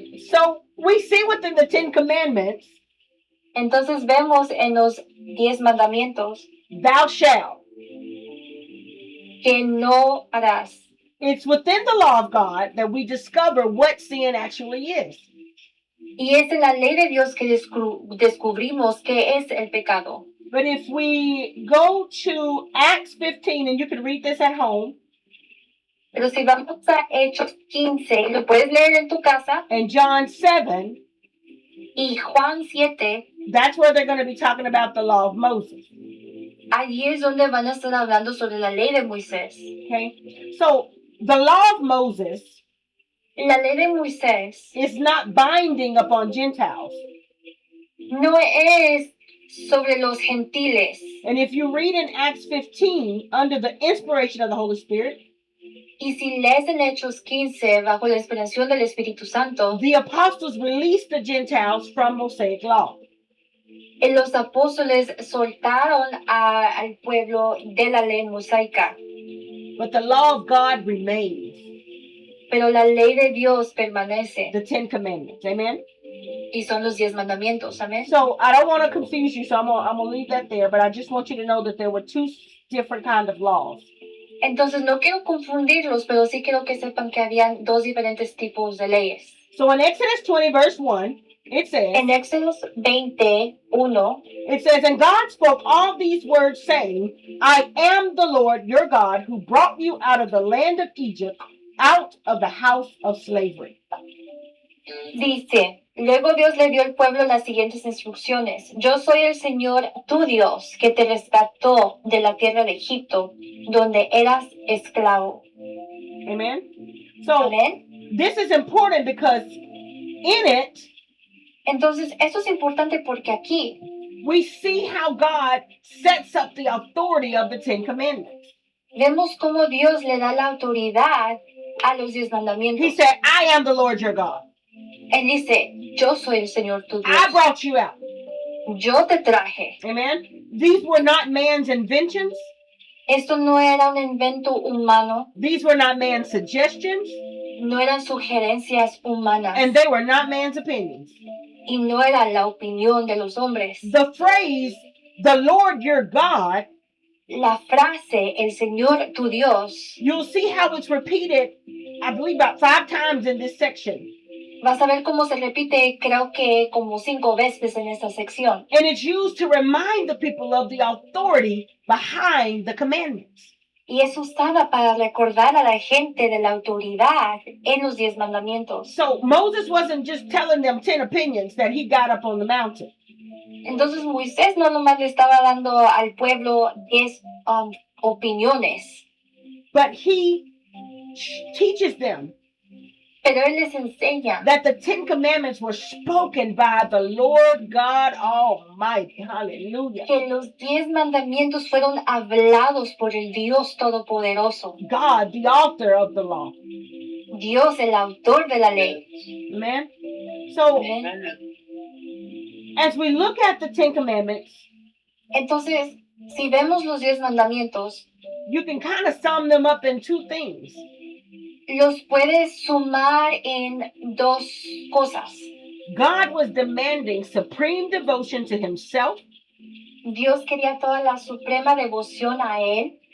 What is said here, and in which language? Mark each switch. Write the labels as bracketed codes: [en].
[en] So we see within the 10 Commandments, [es] Entonces vemos en los 10 mandamientos [en] thou shalt. [es] que no harás. [en] It's within the law of God that we discover what sin actually is. [es] Y es en la ley de Dios que descubrimos qué es el pecado. [en] But if we go to Acts 15, and you can read this at home, [es] Pero si vamos a Hechos 15, lo puedes leer en tu casa, [en] and John 7, [es] y Juan 7, [en] that's where they're going to be talking about the law of Moses. [es] allí es donde van a estar hablando sobre la ley de Moisés. [en] Okay? So the law of Moses [es] La ley de Moisés [en] is not binding upon Gentiles. [es] no es sobre los gentiles. [en] And if you read in Acts 15, under the inspiration of the Holy Spirit, [es] Y si lees en Hechos 15, bajo la inspiración del Espíritu Santo, [en] the apostles released the Gentiles from Mosaic law. [es] los apóstoles soltaron al pueblo de la ley mosaica, [en] But the law of God remains, [es] pero la ley de Dios permanece, [en] the 10 Commandments. Amen? [es] y son los 10 mandamientos. Amén. [en] So I don't want to confuse you, so I'm gonna leave that there, but I just want you to know that there were two different kind of laws. [es] Entonces no quiero confundirlos, pero sí quiero que sepan que habían dos diferentes tipos de leyes. [en] So in Exodus 20, verse 1, it says, [es] En Éxodo 20:1, [en] it says, and God spoke all these words, saying, I am the Lord your God, who brought you out of the land of Egypt, out of the house of slavery. [es] dice, luego Dios le dio al pueblo las siguientes instrucciones. Yo soy el Señor, tu Dios, que te rescató de la tierra de Egipto, donde eras esclavo. [en] Amen? So [es] Amén. [en] this is important because in it, [es] Entonces, esto es importante porque aquí [en] we see how God sets up the authority of the 10 Commandments. [es] vemos cómo Dios le da la autoridad a los 10 [en] He [es] mandamientos. [en] said, I am the Lord your God. [es] Él dice, yo soy el Señor tu [en] I [es] Dios. [en] brought you out. [es] Yo te traje. [en] Amen? These were not man's inventions. [es] Esto no era un invento humano, [en] These were not man's suggestions. [es] no eran sugerencias humanas [en] And they were not man's opinions. [es] y no era la opinión de los hombres. [en] The phrase, the Lord your God, [es] La frase, el Señor tu Dios, [en] you'll see how it's repeated, I believe about 5 times in this section. [es] vas a ver cómo se repite, creo que como 5 veces en esta sección. [en] And it's used to remind the people of the authority behind the commandments. [es] Y es usada para recordar a la gente de la autoridad en los 10 mandamientos. [en] So Moses wasn't just telling them 10 opinions that he got up on the mountain. [es] Entonces Moisés no nomás le estaba dando al pueblo 10 opiniones, [en] But he teaches them [es] pero él les enseña [en] that the 10 commandments were spoken by the Lord God Almighty. Hallelujah. [es] que los 10 mandamientos fueron hablados por el Dios Todopoderoso, [en] God, the author of the law. [es] Dios el autor de la ley. [en] Amen. So [es] Amén. [en] as we look at the 10 commandments, [es] Entonces, si vemos los 10 mandamientos, [en] you can kind of sum them up in 2 things. [es] los puedes sumar en 2 cosas. [en] God was demanding supreme devotion to himself [es] Dios quería toda la suprema devoción a Él